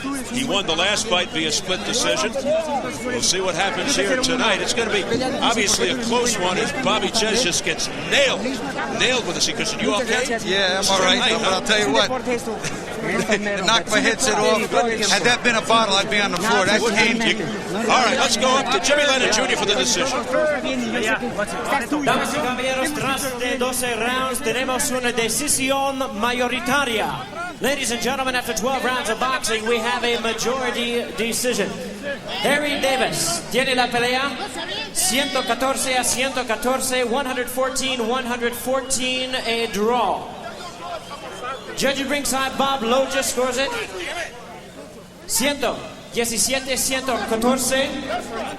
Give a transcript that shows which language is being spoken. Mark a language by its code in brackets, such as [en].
[en] He won the last fight via split decision. We'll see what happens here tonight. It's going to be obviously a close one as Bobby Ches just gets nailed with the seat cushion. You okay? Yeah, I'm all right. But I'll tell you what, it knocked my headset off. Had that been a bottle, I'd be on the floor. That came. All right, let's go up to Jimmy Lennon Jr. for the decision. [es] Damas y caballeros, tras de 12 rounds, tenemos una decisión mayoritaria. [en] Ladies and gentlemen, after 12 rounds of boxing, we have a majority decision. [es] Harry Davis tiene la pelea 114-114, 114-114, [en] a draw. Judge at ringside, Bob Loja scores it 117-114.